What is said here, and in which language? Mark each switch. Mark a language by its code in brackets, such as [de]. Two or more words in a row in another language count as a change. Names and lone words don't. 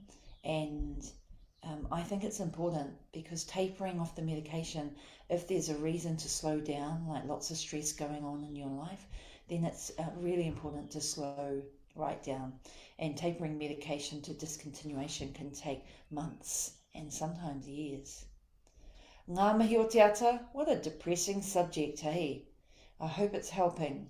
[en] And I think it's important because tapering off the medication, if there's a reason to slow down, like lots of stress going on in your life, then it's really important to slow right down. And tapering medication to discontinuation can take months and sometimes years. [mi] Ngā mihi o te ata, [en] what a depressing subject, hey? I hope it's helping.